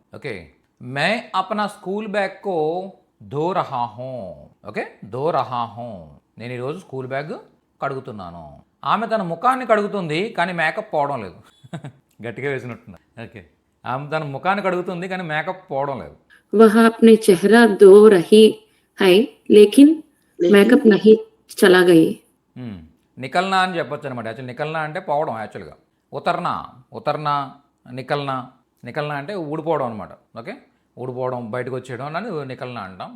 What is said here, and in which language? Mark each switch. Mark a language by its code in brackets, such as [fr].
[hi] Okay, मैं अपना school bag को धो रहा हूँ. [te] Okay, [hi] Do రహా who. [te] నేను ఈరోజు స్కూల్ బ్యాగ్ కడుగుతున్నాను. ఆమె తన ముఖాన్ని కడుగుతుంది కానీ మేకప్ పోవడం లేదు. గట్టిగా వేసినట్టున్నా. ఓకే, ఆమె తన ముఖాన్ని కడుగుతుంది కానీ మేకప్ పోవడం లేదు. [hi] वह अपने चेहरा धो रही है लेकिन मेकअप नहीं चला गई. [te] నికల్నా అని చెప్పొచ్చు అనమాట. యాక్చువల్ నికల్నా అంటే పోవడం. యాక్చువల్గా ఉతర్నా నికల్నా అంటే ఊడిపోవడం అనమాట. ఓకే, ఊడిపోవడం, బయటకు వచ్చేయడం అని నికల్నా అంటాం.